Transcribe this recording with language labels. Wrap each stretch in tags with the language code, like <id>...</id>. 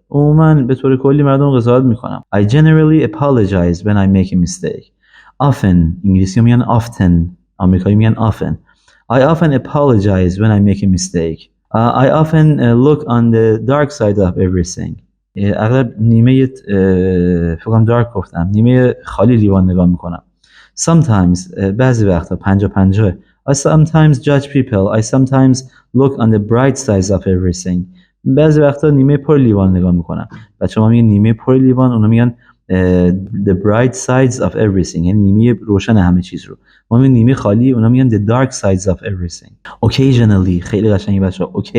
<fa>عموما به طور کلی مردم قضاوت میکنم.</fa> <en>I generally apologize when I make a mistake.</en> <fa>Often، انگلیسی میگن often، آمریکایی میگن often.</fa> <en>I often apologize when I make a mistake. I often look on the dark side of everything.</en> <fa>اغلب نیمه فکرم دارک گفتم، نیمه خالی لیوان نگاه میکنم. Sometimes، بعضی وقتا 50-50.</fa> <en>I sometimes judge people. I sometimes look on the bright sides of everything.</en> <fa>بعضی وقتا نیمه پر لیوان نگاه میکنم. بچه‌ها میگن نیمه پر لیوان، اونا میگن</fa> <en>the bright sides of everything،</en> <fa>یعنی نیمه روشن همه چیز رو. ما میگیم نیمه خالی، اونا میگن</fa> <en>the dark sides of everything.</en> <fa>Occasionally، خیلی قشنگه بچه‌ها.</fa>